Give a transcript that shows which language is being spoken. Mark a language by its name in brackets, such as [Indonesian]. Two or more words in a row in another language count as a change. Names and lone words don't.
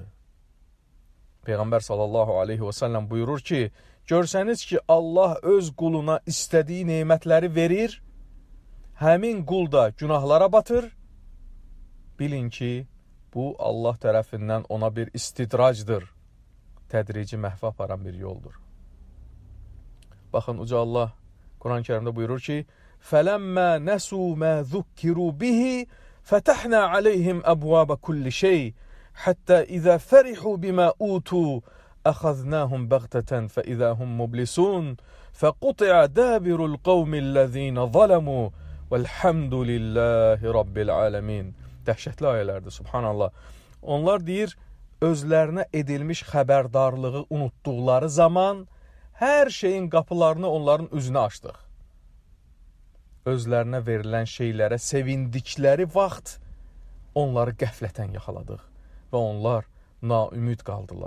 [Azerbaijani] Peyğəmbər [Arabic] صلى الله عليه وسلم [Azerbaijani] buyurur ki, görsəniz ki, Allah öz quluna istədiyi nemətləri verir, həmin qul da günahlara batır, bilin ki, bu Allah tərəfindən ona bir istidracdır, tədrici məhvə aparan bir yoldur. Baxın, Uca Allah Quran-ı Kərimdə buyurur ki, [Arabic] فَلَمَّا نَسُوا مَا ذُكِّرُوا بِهِ فَتَحْنَا عَلَيْهِمْ أَبْوَابَ كُلِّ شَيْءٍ حَتَّى إِذَا فَرِحُوا بِمَا أُوتُوا أَخَذْنَاهُمْ بَغْتَةً فَإِذَا هُمْ مُبْلِسُونَ فَقُطِعَ دَابِرُ الْقَوْمِ الَّذِينَ ظَلَمُوا وَالْحَمْدُ لِلَّهِ رَبِّ الْعَالَمِينَ. [Azerbaijani] Dəhşətli ayələrdir, subhanallah. Onlar deyir, özlərinə edilmiş xəbərdarlığı unutduqları zaman hər şeyin qapılarını onların üzünə açdıq. Özlərinə verilən şeylərə sevindikləri vaxt onları qəflətən yaxaladıq və onlar naümid qaldılar.